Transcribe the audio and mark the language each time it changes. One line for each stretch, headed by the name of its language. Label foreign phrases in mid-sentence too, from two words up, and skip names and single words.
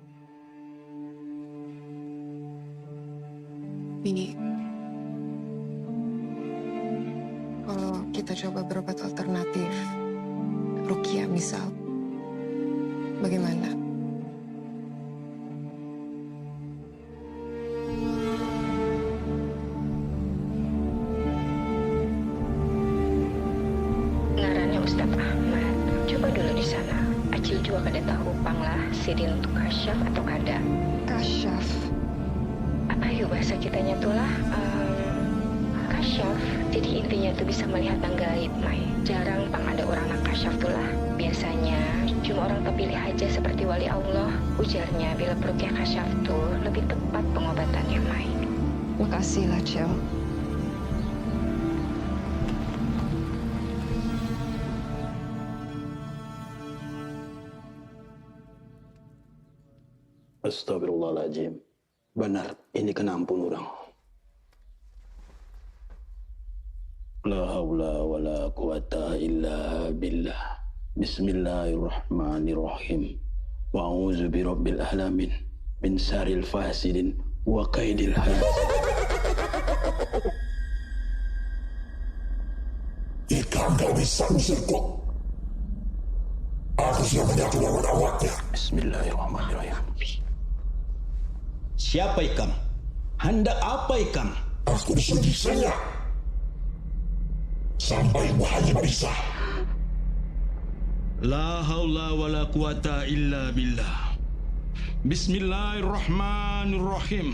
Banjar: Ini, kalau kita coba berobat alternatif, Rukia misal, bagaimana? Ngarannya Ustadz Ahmad. Coba dulu di sana. Acil juga kada tahu panglah sidin untuk kasyaf atau kada. Kasyaf? Apa yuk bahasa kitanya tuh lah? Kasyaf. Jadi intinya tuh bisa melihat yang gaib, Mai. Jarang pang ada orang yang kasyaf tuh lah. Biasanya cuma orang terpilih aja seperti wali Allah. Ujarnya bila perukyah kasyaf tuh lebih tepat pengobatannya, Mai. Makasih lah, Cel.
Arabic: Astagfirullahaladzim.
Banjar: Benar, ini kena ampun orang.
Arabic: لا حول ولا قوة إلا بالله. Bismillahirrahmanirrahim. وأعوذ برب العالمين من شر الفاسدين وكيد الحاسد.
Banjar: Jika engkau bisa usirku, aku sudah menyatu lawan awaknya. Bismillahirrahmanirrahim. Siapa ikam? Hendak apa ikam? Aku disuruh bisanya. Sampai bahaya bisa.
Arabic: لا حول ولا قوة إلا بالله. Bismillahirrahmanirrahim.